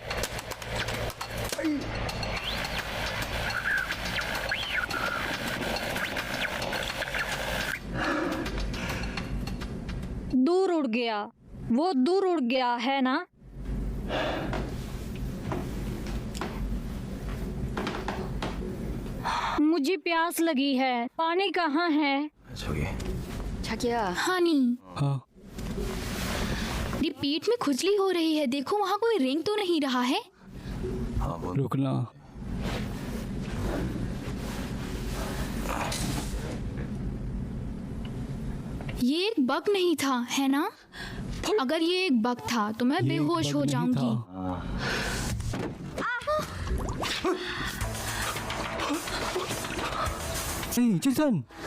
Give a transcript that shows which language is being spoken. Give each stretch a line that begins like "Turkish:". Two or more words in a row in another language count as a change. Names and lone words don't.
Hindi: दूर उड़ गया, वो दूर उड़ गया है ना? मुझे प्यास लगी है, पानी कहाँ है?
Korean: 저기 자기야.
Hindi: हानी, हाँ, रिपीट में खुजली हो रही है। देखो वहाँ कोई रिंग तो नहीं रहा है।
Korean: 아, 뭐
Hindi: रुकना। ये एक बग नहीं था, है ना? अगर ये एक बग था तो मैं ये बेहोश बग हो नहीं जाऊंगी। था। नहीं चिसन।